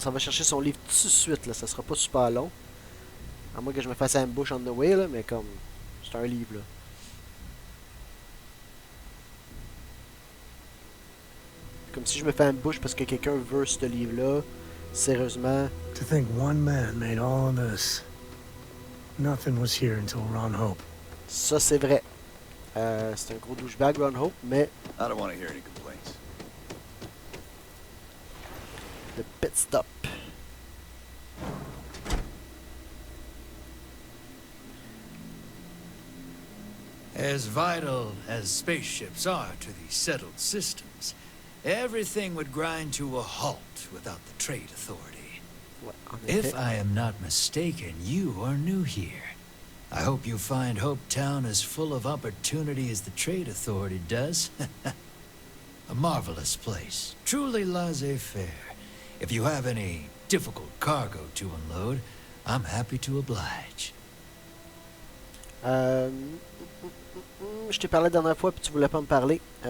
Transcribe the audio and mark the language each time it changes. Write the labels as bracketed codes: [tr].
[fr] Ça va chercher son livre tout de suite, là. Ça sera pas super long. À moins que je me fasse [en] ambush on the way, [fr] là. Mais comme... C'est un livre, là. Comme si je me fais ambush parce que quelqu'un veut ce livre-là. Sérieusement. [en] To think one man made all of this. Nothing was here until Ron Hope. [fr] Ça, c'est vrai. C'est un gros douchebag, Ron Hope, mais... [en] I don't want to hear any complaints. [fr] Le pit stop. [en] As vital as spaceships are to the settled systems, everything would grind to a halt without the Trade Authority. [fr] Ouais, en [en] If [fr] effet. [en] I am not mistaken, you are new here. I hope you find Hope Town as full of opportunity as the Trade Authority does. A marvelous place, truly laissez-faire. If you have any difficult cargo to unload, I'm happy to oblige. [fr] Je t'ai parlé la dernière fois puis tu voulais pas me parler.